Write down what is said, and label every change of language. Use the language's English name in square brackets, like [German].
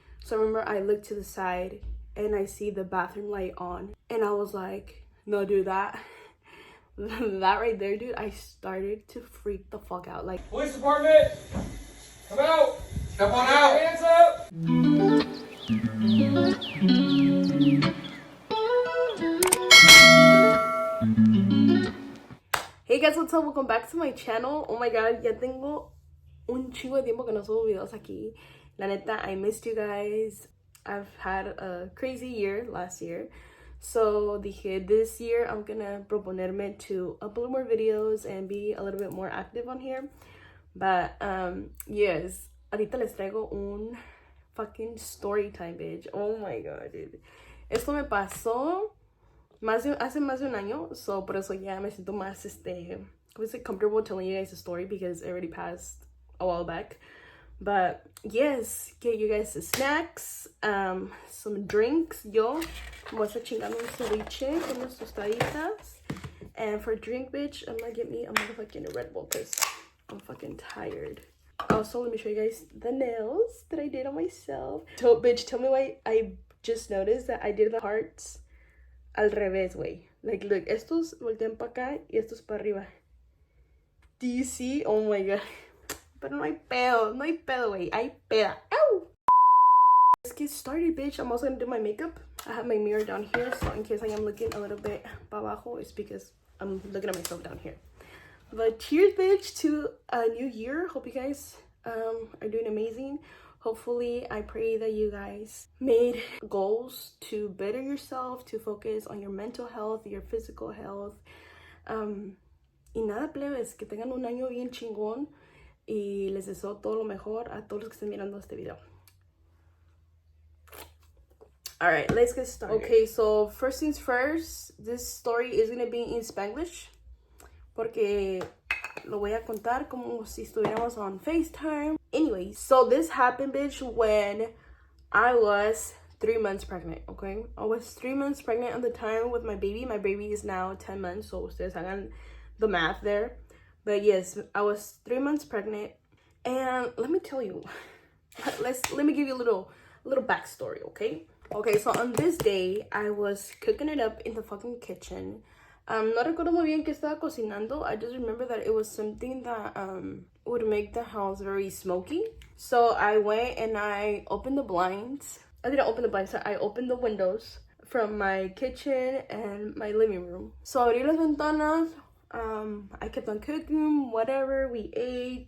[English] So I remember I looked to the side and I see the bathroom light on, and I was like, no, dude, that right there, dude, I started to freak the fuck out. Like, police department, come out. Come on out. Hands up. hey guys, what's up? Welcome back to my channel. Oh my god, [Spanish] ya tengo un chingo de tiempo que no subo videos aquí. La neta, [English] I missed you guys. I've had a crazy year last year. So dije, this year I'm gonna proponerme to upload more videos and be a little bit more active on here. But yes, [Spanish] ahorita les traigo un [English] fucking story time, bitch. Oh my god, dude. [Spanish] Esto me pasó hace más de un año, so por eso ya me siento más [English] comfortable telling you guys the story because it already passed a while back. But yes, get you guys some snacks, some drinks. [Spanish] Yo voy a estar chingando un ceviche con unas tostaditas. [English] And for drink, bitch, I'm gonna get me a motherfucking Red Bull because I'm fucking tired. Also, let me show you guys the nails that I did on myself. Bitch, tell me why I just noticed that I did the hearts [Spanish] al revés, [English] way. Like, look, [Spanish] estos voltean para acá y estos para arriba. [English] Do you see? Oh my god. [Spanish] Pero no hay pedo, way. Hay peda. [English] Ow! Let's get started, bitch. I'm also gonna do my makeup. I have my mirror down here, so in case I am looking a little bit [Spanish] para abajo, [English] it's because I'm looking at myself down here. But cheers, bitch, to a new year. Hope you guys are doing amazing. Hopefully, I pray that you guys made goals to better yourself, to focus on your mental health, your physical health. [Spanish] Y nada, plebes, que tengan un año bien chingón. Y les deseo todo lo mejor a todos los que estén mirando este video. [English] Alright, let's get started. Okay, so first things first, this story is gonna be in Spanglish. [Spanish] Porque lo voy a contar como si estuviéramos [English] on FaceTime. Anyway, so this happened, bitch, when I was 3 months pregnant, okay? I was 3 months pregnant at the time with my baby. My baby is now 10 months, so [Spanish] ustedes hagan [English] the math there. But yes, I was 3 months pregnant. And let me tell you, let me give you a little backstory, okay? Okay, so on this day, I was cooking it up in the fucking kitchen. [Spanish] No recuerdo muy bien que estaba cocinando. [English] I just remember that it was something that would make the house very smoky. So I went and I opened the blinds. I didn't open the blinds, I opened the windows from my kitchen and my living room. [Spanish] So abrí las ventanas. [English] I kept on cooking, whatever, we ate.